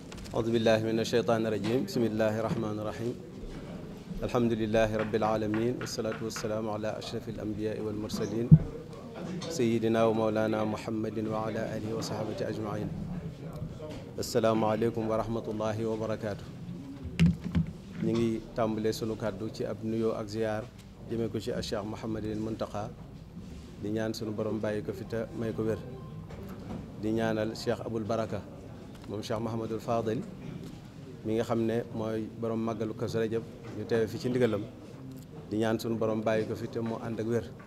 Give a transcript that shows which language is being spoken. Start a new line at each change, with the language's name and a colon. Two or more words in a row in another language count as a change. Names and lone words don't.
Arabic: أعوذ بالله من الشيطان الرجيم بسم الله الرحمن الرحيم الحمد لله رب العالمين والصلاة والسلام على أشرف الأنبياء والمرسلين سيدنا ومولانا محمد وعلى آله وصحبه أجمعين السلام عليكم ورحمة الله وبركاته
Wolof: ñu ngi tàmbali sunu kaddu ci ab nuyo ak ziar jëme ko ci Cheikh Mouhamadul Muntaqa di ñaan sunu borom bàyyi ko fi te may ko wér di ñaanal Cheikh Aboul Baraka moom Cheikh Mouhamadul Fadil mi nga xam ne mooy borom màggalu Kazu Rajab ñu teewe fi ci ndigalam di ñaan sunu borom bàyyi ko fi te mu ànd ak wér